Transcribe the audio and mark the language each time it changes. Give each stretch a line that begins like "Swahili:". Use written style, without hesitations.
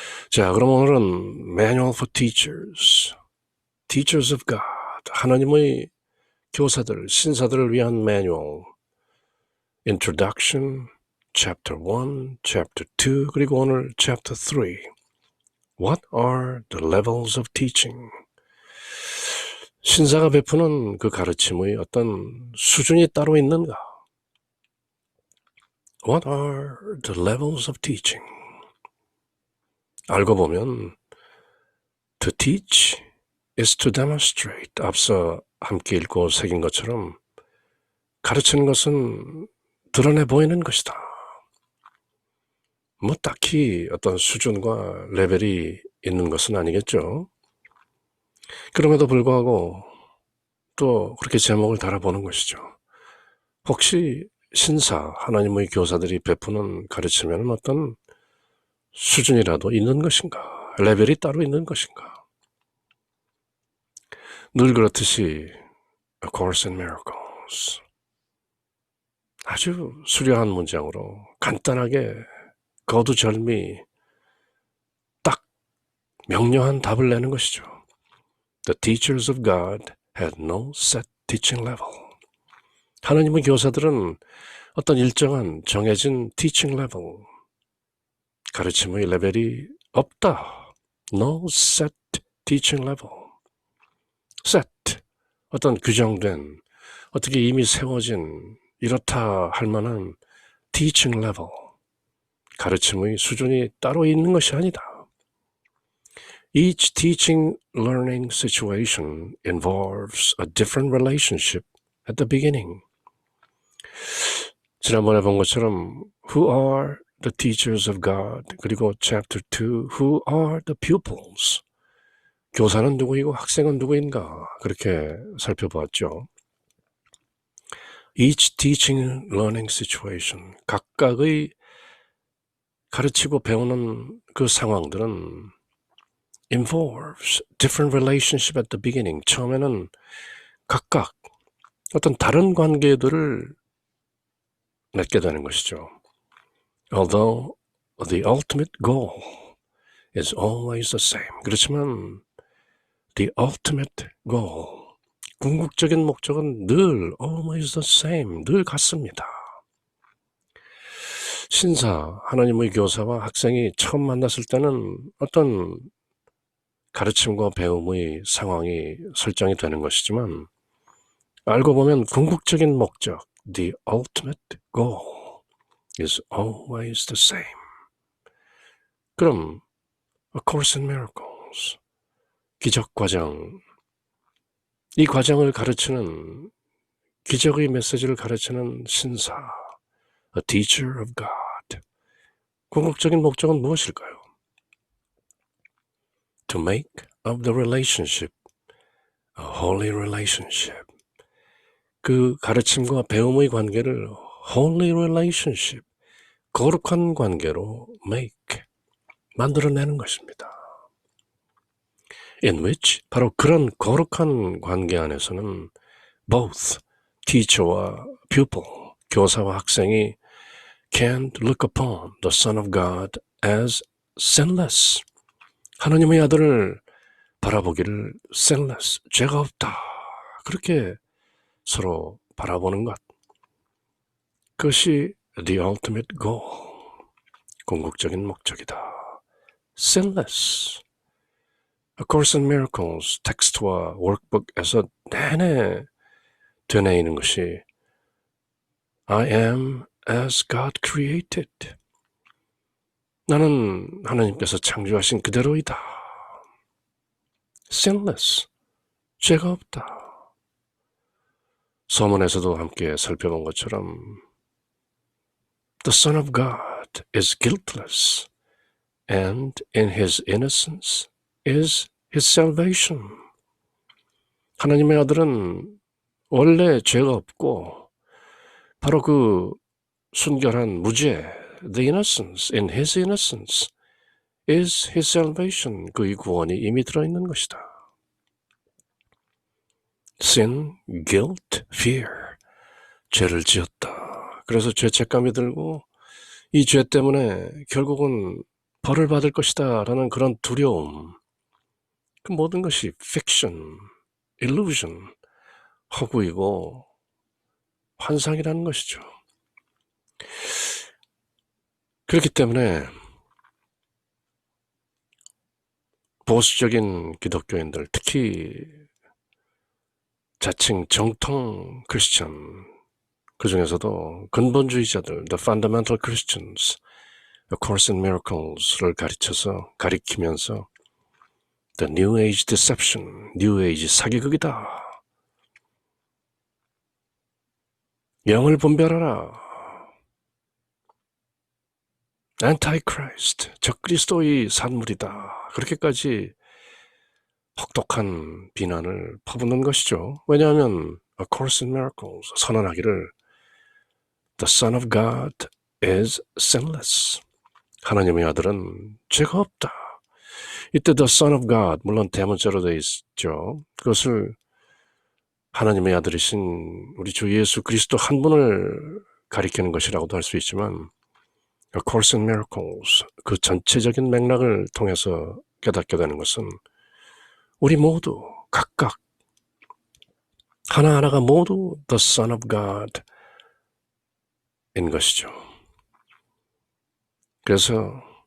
Korean: 자, 그럼 오늘은 Manual for Teachers, Teachers of God, 하나님의 교사들, 신사들을 위한 매뉴얼, Introduction, Chapter 1, Chapter 2, 그리고 오늘 Chapter 3.
English: What are the levels of teaching?
Korean: 신사가 베푸는 그 가르침의 어떤 수준이 따로 있는가?
English: What are the levels of teaching?
Korean: 알고 보면
English: To teach is to demonstrate.
Korean: 앞서 함께 읽고 새긴 것처럼 가르치는 것은 드러내 보이는 것이다. 뭐 딱히 어떤 수준과 레벨이 있는 것은 아니겠죠. 그럼에도 불구하고 또 그렇게 제목을 달아보는 것이죠. 혹시 신사, 하나님의 교사들이 베푸는 가르침에는 어떤 수준이라도 있는 것인가? 레벨이 따로 있는 것인가? 늘 그렇듯이 A Course in Miracles, 아주 수려한 문장으로 간단하게 거두절미 딱 명료한 답을 내는 것이죠.
English: The teachers of God had no set teaching level.
Korean: 하나님의 교사들은 어떤 일정한 정해진
English: teaching level,
Korean: 가르침의 레벨이 없다.
English: No set teaching level.
Korean: set, 어떤 규정된, 어떻게 이미 세워진 이렇다 할 만한
English: teaching level,
Korean: 가르침의 수준이 따로 있는 것이 아니다.
English: Each teaching learning situation involves a different relationship at the beginning.
Korean: 지난번에 본 것처럼
English: Who are the teachers of God?
Korean: 그리고
English: Chapter 2, Who are the pupils?
Korean: 교사는 누구이고 학생은 누구인가? 그렇게 살펴보았죠.
English: Each teaching learning situation,
Korean: 각각의 가르치고 배우는 그 상황들은
English: involves different relationship at the beginning.
Korean: 처음에는 각각 어떤 다른 관계들을 맺게 되는 것이죠.
English: Although the ultimate goal is always the same.
Korean: 그렇지만
English: the ultimate goal,
Korean: 궁극적인 목적은 늘
English: always the same,
Korean: 늘 같습니다. 신사, 하나님의 교사와 학생이 처음 만났을 때는 어떤 가르침과 배움의 상황이 설정이 되는 것이지만 알고 보면 궁극적인 목적,
English: the ultimate goal is always the same.
Korean: 그럼 A Course in Miracles, 기적 과정, 이 과정을 가르치는, 기적의 메시지를 가르치는 신사, A Teacher of God, 궁극적인 목적은 무엇일까요?
English: To make of the relationship a holy relationship.
Korean: 그 가르침과 배움의 관계를
English: holy relationship,
Korean: 거룩한 관계로 make, 만들어내는 것입니다.
English: In which,
Korean: 바로 그런 거룩한 관계 안에서는
English: both teacher와 pupil,
Korean: 교사와 학생이
English: can look upon the Son of God as sinless.
Korean: 하나님의 아들을 바라보기를 sinless, 죄가 없다. 그렇게 서로 바라보는 것. 그것이
English: the ultimate goal,
Korean: 궁극적인 목적이다.
English: sinless. A Course in Miracles
Korean: 텍스트와 워크북에서 내내 되뇌이는 것이
English: I am as God created.
Korean: 나는 하나님께서 창조하신 그대로이다. sinless, 죄가 없다. 서문에서도 함께 살펴본 것처럼
English: The Son of God is guiltless, and in His innocence is His salvation.
Korean: 하나님의 아들은 원래 죄가 없고 바로 그 순결한 무죄,
English: the innocence, in His innocence is His salvation,
Korean: 그의 구원이 이미 들어있는 것이다.
English: Sin, guilt, fear,
Korean: 죄를 지었다. 그래서 죄책감이 들고 이 죄 때문에 결국은 벌을 받을 것이다 라는 그런 두려움, 그 모든 것이
English: fiction, illusion,
Korean: 허구이고 환상이라는 것이죠. 그렇기 때문에 보수적인 기독교인들, 특히 자칭 정통 크리스천, 그 중에서도 근본주의자들,
English: the fundamental Christians,
Korean: A Course in Miracles를 가리키면서
English: the New Age deception,
Korean: New Age 사기극이다. 영을 분별하라. Antichrist, 적그리스도의 산물이다. 그렇게까지 혹독한 비난을 퍼붓는 것이죠. 왜냐하면
English: A Course in Miracles
Korean: 선언하기를
English: The Son of God is sinless.
Korean: 하나님의 아들은 죄가 없다. 이때
English: The Son of God,
Korean: 물론 대문자로 되어 있죠. 그것을 하나님의 아들이신 우리 주 예수 그리스도 한 분을 가리키는 것이라고도 할 수 있지만 A Course in Miracles, 그 전체적인 맥락을 통해서 깨닫게 되는 것은 우리 모두 각각 하나하나가 모두
English: The Son of God
Korean: 인 것이죠. 그래서